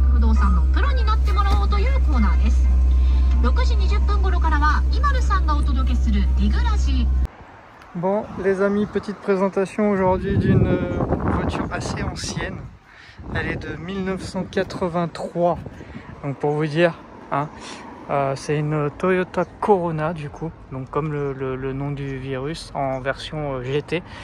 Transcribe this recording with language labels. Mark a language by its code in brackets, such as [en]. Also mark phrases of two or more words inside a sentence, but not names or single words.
[ja] 動産のプロになってもらおうというコーナーです。6時20分頃からはIMALUさんがお届けするディグラジー。 [fr] Bon les amis, petite présentation aujourd'hui d'une voiture assez ancienne. Elle est de 1983, donc pour vous dire, hein, c'est une Toyota Corona du coup, donc comme le nom du virus en version GT.